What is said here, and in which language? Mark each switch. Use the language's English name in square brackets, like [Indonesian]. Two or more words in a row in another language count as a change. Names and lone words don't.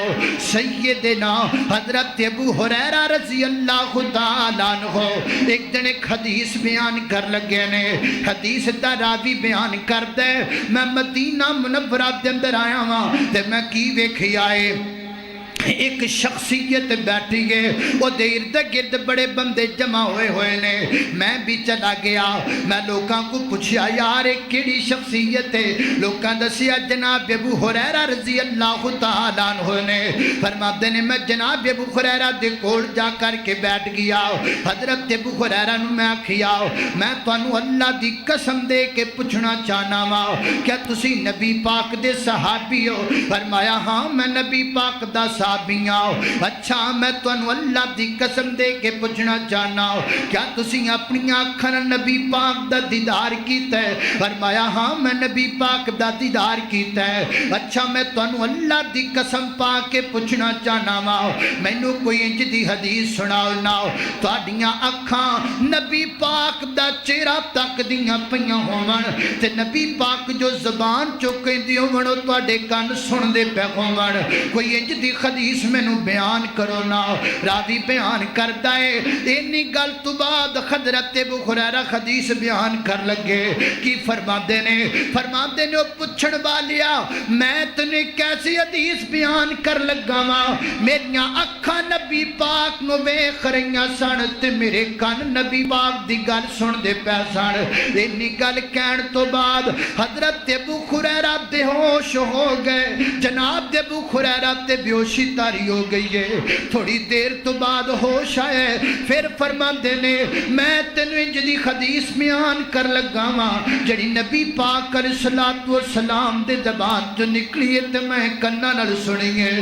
[Punjabi] سیدنا حضرت ابو ہریرہ [Arabic] رضی اللہ تعالیٰ عنہ [Punjabi] ایک دن ایک حدیث بیان کر لگے نے، حدیث دا راوی بیان کر دے، میں مدینہ منورہ دے اندر آیا ہاں تے میں کی ویکھی آئے، ایک شخصیت بیٹھی ہے، وہ دیر دے گرد بڑے بندے جمع ہوئے نے، میں بھی چلا گیا، میں لوگاں کو پوچھا یار ایک کیڑی شخصیت ہے، لوگاں دسیا جناب ابو ہریرہ [Arabic] رضی اللہ تعالیٰ عنہ [Punjabi] نے، فرماتے نے میں جناب ابو ہریرہ دے کول جا کر کے بیٹھ گیا، حضرت ابو ہریرہ نو میں آکھیا میں تانوں اللہ دی قسم دے کے پوچھنا چاہنا وا، کیا تسی نبی پاک دے صحابی ہو؟ فرمایا ہاں میں نبی پاک دا صحابی ہوں۔ اچھا میں تانوں اللہ دی قسم دے کے پوچھنا چاہنا کیا تسی اپنی آنکھاں نال نبی پاک دا دیدار کیتا ہے؟ فرمایا ہاں میں نبی پاک دا دیدار کیتا ہے۔ اچھا میں تانوں اللہ دی قسم پا کے پوچھنا چاہنا وا، مینوں کوئی انج دی حدیث سناؤ نا تہاڈیاں اکھاں نبی پاک دا چہرہ تکدیاں پیاں ہون تے نبی پاک جو زبان چوکیندی ہون او تہاڈے کان سندے پے ہون، کوئی انج دی حدیث میں نو بیان کرو نا۔ راوی بیان کرتا ہے اینی گل تو بعد حضرت ابو ہریرہ حدیث بیان کر لگے، کی فرماندے نے او پوچھن والیا میں تنے کیسی حدیث بیان کر لگا وا، میریاں اکھاں نبی پاک نو ویکھ رہیاں سن تے میرے کان نبی پاک دی گل سن دے پے سن۔ اینی گل کہن تو بعد حضرت ابو ہریرہ بے ہوش ہو گئے، جناب ابو ہریرہ تے بیوشی تاری ہو گئی ہے، تھوڑی دیر تو بعد ہوش آئے، پھر فرماندے نے میں تینوں انج دی حدیث بیان کر لگا وا جڑی نبی پاک [Arabic] علیہ الصلوۃ والسلام [Punjabi] دے زبان جو نکلی ہے تے میں کنا نال سنی ہے۔